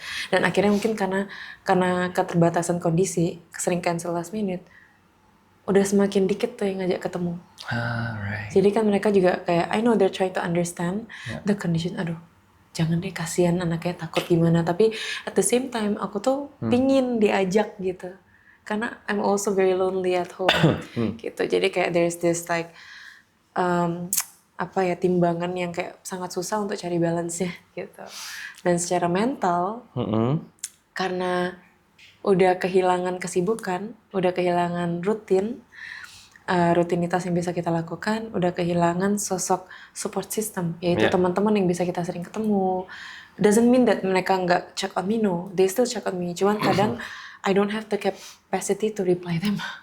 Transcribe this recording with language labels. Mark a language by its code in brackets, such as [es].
[id] Dan akhirnya mungkin karena keterbatasan kondisi, sering [en] cancel last minute, [id] udah semakin dikit tuh yang ngajak ketemu. Jadi kan mereka juga kayak, [en] I know they're trying to understand the condition. [id] Aduh, jangan deh, kasihan anaknya takut gimana. Tapi [en] at the same time [id] aku tuh pingin diajak gitu. Karena [en] I'm also very lonely at home [id] gitu. Jadi kayak [en] there's this like [id] apa ya, timbangan yang kayak sangat susah untuk cari balance-nya gitu. Dan secara mental karena udah kehilangan kesibukan, udah kehilangan rutinitas yang bisa kita lakukan, udah kehilangan sosok support system, yaitu teman-teman yang bisa kita sering ketemu. [en] Doesn't mean that [id] mereka nggak [en] check on me, no, they still check on me. [id] Cuman kadang [en] I don't have the capacity to reply them.